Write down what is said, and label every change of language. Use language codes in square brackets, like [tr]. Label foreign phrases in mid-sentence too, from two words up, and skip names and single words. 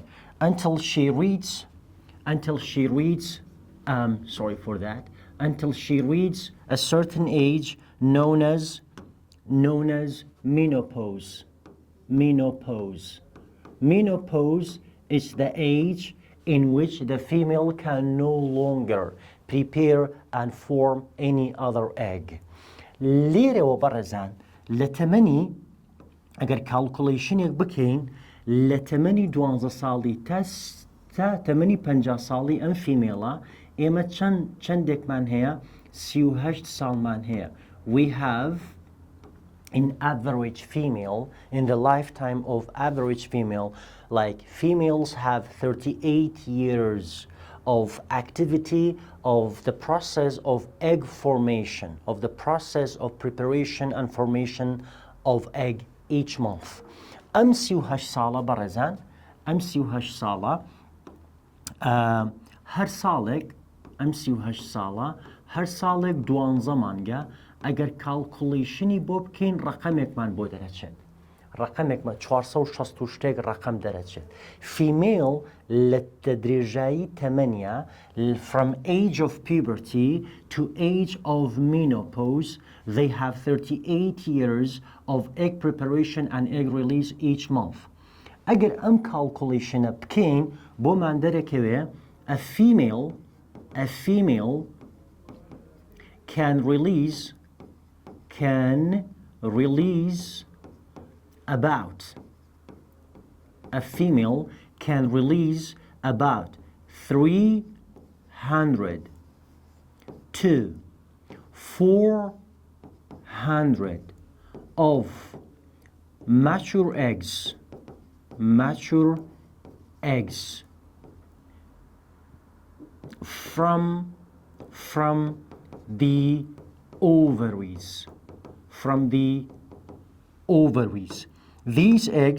[en] Until she reaches a certain age known as menopause. Menopause is the age in which the female can no longer prepare and form any other egg. [ckb] لێرەوە بەڕێزان لە تەمەنی ئەگەر کالکولیشنێک بکەین لە تەمەنی 12 ساڵی تا تەمەنی 50 ساڵی ئەم فیمێڵە ئێمە چەندێکمان هەیە 38 ساڵمان هەیە. [en] We have in average female, in the lifetime of average female, like females have 38 years of activity of the process of egg formation, of the process of preparation and formation of egg each month. [ckb] ئەم 38 ساڵە بەڕێزان ئەم 38 ساڵە هەر ساڵێک ئەم 38 ساڵە هەر ساڵێک 12 مانگە ئەگەر کاڵکولیشنی بۆ بکەین ڕقەمێکمان بۆ دەرەچێت ڕقەمێکمە 460 شتێک ڕقەم دەرەچێت فیمێل لە درێژایی تەمەنیە [en] from age of puberty to age of menopause they have 38 years of egg preparation and egg release each month [ckb] ئەگەر ئەم کاڵکولیشنە بکەین بۆمان دەرەکەوێ [en] a female can release about a female can release about 300 to 400 of mature eggs from the ovaries these